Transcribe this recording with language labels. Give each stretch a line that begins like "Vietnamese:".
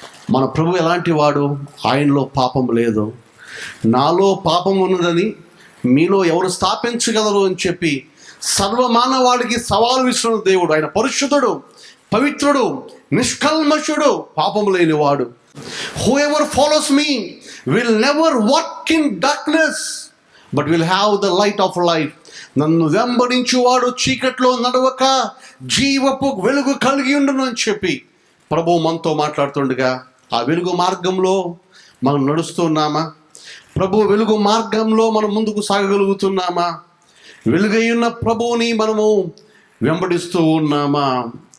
Telugu: మన ప్రభు ఎలాంటి వాడు? ఆయనలో పాపం లేదు. నాలో పాపం ఉన్నదని మీలో ఎవరు స్థాపించగలరు అని చెప్పి సర్వమానవాడికి సవాలు విసిన దేవుడు. ఆయన పరిశుద్ధుడు, పవిత్రుడు, నిష్కల్మషుడు, పాపము లేనివాడు.
English: Whoever follows me will never walk in darkness but will have the light of life.
Telugu: నన్ను వెంబడించువాడు చీకట్లో నడవక జీవపు వెలుగు కలిగి ఉండును అని చెప్పి ప్రభువు మనతో మాట్లాడుతుండగా ఆ వెలుగు మార్గంలో మనం నడుస్తున్నామా? ప్రభు వెలుగు మార్గంలో మనం ముందుకు సాగగలుగుతున్నామా? వెలుగై ఉన్న ప్రభువుని మనము వెంబడిస్తూ ఉన్నామా?